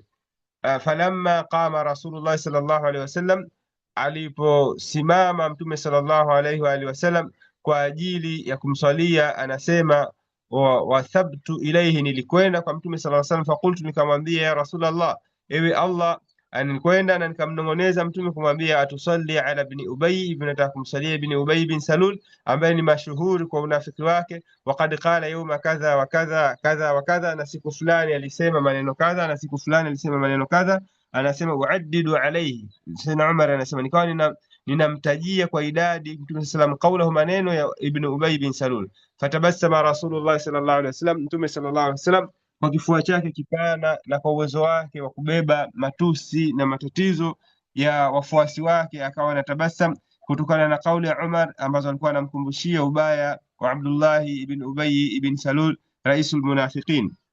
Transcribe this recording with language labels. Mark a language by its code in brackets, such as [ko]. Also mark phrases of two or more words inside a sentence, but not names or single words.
[ar] فلما قام رسول الله صلى الله عليه وسلم, [sw] aliposimama Mtume [ar] صلى الله عليه وآله وسلم [sw] kwa ajili ya kumswalia, anasema [ar] وثبت إليه, [sw] nilikwenda kwa Mtume [ar] صلى الله عليه وسلم, [sw] fakultu, nikamwambia [ar] يا رسول الله, [sw] ewe Allah, anikwenda na nikamnong'oneza Mtume kumwambia [ar] أتصلي على ابن أبي, [sw] ibn, nataka kumsalia ibn Ubay bin Salul ambaye ni mashuhuri kwa unafiki wake. [ar] وقد قال يوم كذا وكذا كذا وكذا [sw] kadha wa kadha, na siku fulani alisema maneno kadha, na siku fulani alisema maneno kadha. Anasema [ar] أعدد عليه, [sw] Sayyidina Umar anasema nikawa ninamtajia kwa idadi Mtume [ar] صلى الله قوله, [sw] maneno ya ibn Ubay bin Salul. [ar] فتبسم رسول الله صلى الله عليه وسلم, [sw] Mtume [ar] صلى الله عليه وسلم [sw] kwa kifua chake kipana na kwa uwezo wake wa kubeba matusi na matatizo ya wafuasi wake, akawa anatabasam kutokana na kauli ya Umar ambazo alikuwa anamkumbushia ubaya wa Abdullah ibn Ubay ibn Salul, [ar] رئيس المنافقين.